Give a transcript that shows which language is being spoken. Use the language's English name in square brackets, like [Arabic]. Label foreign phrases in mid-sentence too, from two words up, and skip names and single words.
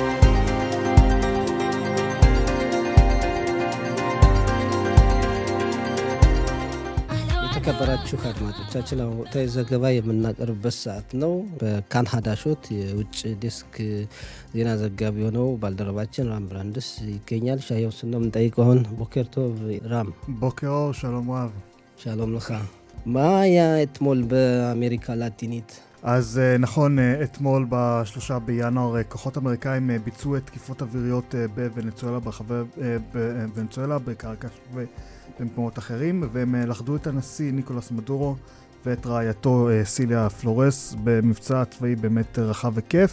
[Amharic] የተከበራችሁ አድማጮቻችን ወቅታዊ ዘገባ የምናቀርብበት ሰዓት ነው። በካን ሀዳሾት የውጭ ዴስክ ዜና ዘጋቢ የሆነው ባልደረባችን ራም ብራንድስ ይገኛል። ሻየው ስና ምንጠይቀው አሁን [Hebrew] בוקר טוב [Amharic] ራም። [Hebrew] ቦኬር שלום רב. שלום לך. מה היה אתמול באמריקה הלטינית? אז נכון, אתמול ב3 בינואר כוחות אמריקאים ביצעו את תקיפות אוויריות בוונצואלה, ברחבי ונצואלה, בקרקש ובמקומות אחרים, והם לכדו את הנשיא ניקולס מדורו ואת רעייתו סיליה פלורס במבצע צבאי באמת רחב וכיף.